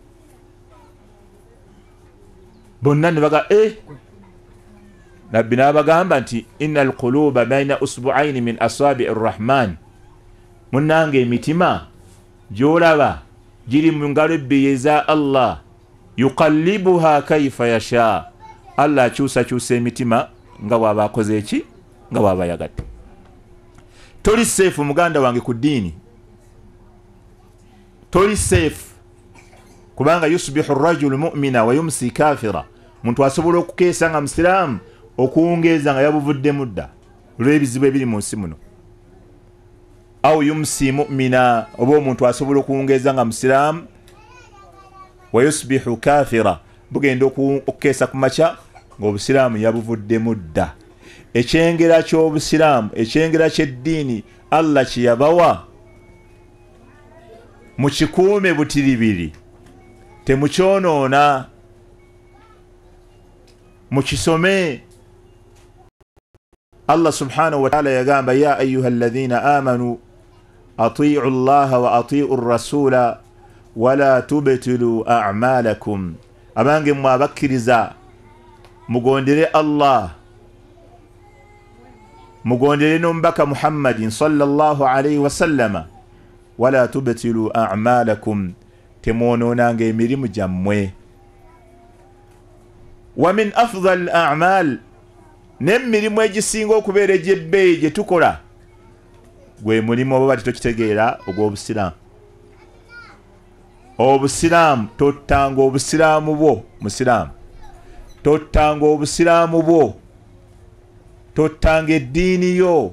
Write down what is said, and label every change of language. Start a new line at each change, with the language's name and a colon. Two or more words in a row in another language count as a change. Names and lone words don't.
Ganda: bonna ne baga nabbi n'abagamba nti
Arabic: إن القلوب بين إصبعين من أصابع الرحمن
Ganda: munnange emitima gyolaba giri mu ngalo ebbiri eza Allah
Arabic: يقلبها كيف يشاء
Ganda: Allah akyusakyusa emitima nga bw'aba akoze eki nga bw'aba yagadde toli seefu muganda wange ku ddiini toli seefu kubanga
Arabic: يصبح رجل مؤمنا و يمسي كافرا
Ganda: muntu asobola okukeesa nga musiraamu okuwungeeza nga yabuvuddemu dda olw'ebizibu ebiri mu nsi muno
Arabic: أو يمسي مؤمنا
Ganda: oba omuntu asobola okuwungeeza nga musiraamu
Arabic: و يصبح كافرا
Ganda: bugenda okukeesa ku makya ng'obusiraamu yabuvuddemu dda ekyengera ky'obusiraamu ekyengera ky'eddiini Allah kye yabawa mukikuume butiribiri temukyonona mukisome.
Arabic: الله سبحانه و تعالى yagamba يا أيها الذين آمنوا أطيعوا الله و أطيعوا الرسول و لا تبطلوا أعمالكم.
Ganda: Abange mwabakiriza mugondere Allah mugondere nombaka Muhammadin
Arabic: صلى الله عليه و سلم و لا تبطلوا أعمالكم
Ganda: temononanga emirimu jammwe.
Arabic: و من أفضل أعمال
Ganda: n'emirimu egisinga okubeera egy'ebbeeyi gye tukola gwe mulimu oba bati tokitegeera ogw'obusiraamu. Obusiraamu tottanga obusiraamu bwo musiraamu, tottanga obusiraamu bwo, tottanga eddiini yo.